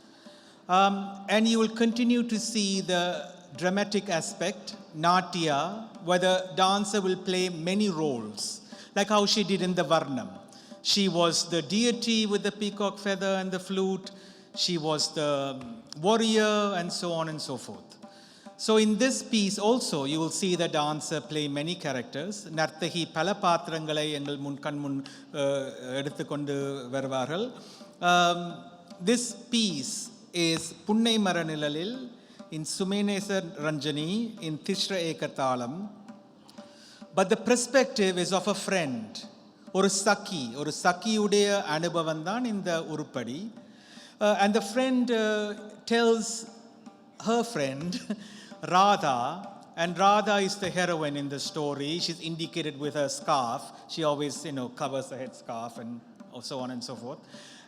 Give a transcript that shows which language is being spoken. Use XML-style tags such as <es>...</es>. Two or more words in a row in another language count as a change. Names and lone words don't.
<en>And you will continue to see the dramatic aspect, Natya, where the dancer will play many roles, like how she did in the Varnam. She was the deity with the peacock feather and the flute. She was the warrior, and so on and so forth. So in this piece also, you will see the dancer play many characters.</en> <ta>நர்த்தகி பல பாத்திரங்களை எங்கள் முன் கண் முன் எடுத்துக்கொண்டு வருவார்கள்.</ta> <en>This piece is Punnai Maranilalil in Sumenesa Ranjani in Tishra Ekathalam. But the perspective is of a friend, or</en> <ta>சகி உடைய அனுபவந்தான்</ta> <en>in the Urupadi. And the friend tells her friend, Radha, and Radha is the heroine in the story. She's indicated with her scarf. She always, covers her head scarf and so on and so forth.</en>